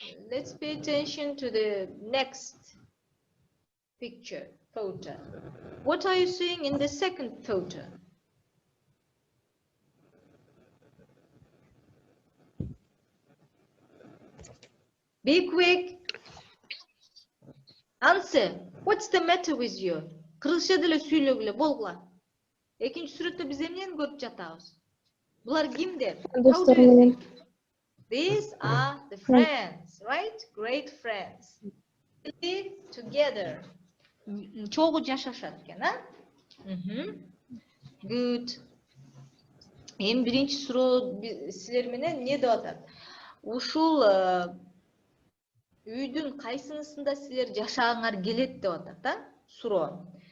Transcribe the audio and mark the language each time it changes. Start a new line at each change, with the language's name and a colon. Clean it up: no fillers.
English: Let's pay attention to the next picture, photo. What are you seeing in the second photo? Be quick. Answer. What's the matter with you?
Kyrgyz: Кыргызча деле сүйлөгүлө, болгула. Экинчи сүрөттө биз эмнени көрүп жатабыз? Булар кимдер?
English: How do you think? These are the friends, right? Great friends. Live together.
Kyrgyz: Чогуу жашашат экен, Good. Эми биринчи суроо силер менен эмне деп атат? Ушул үйдүн кайсынысында силер жашагыңар келет деп атат, Суроо.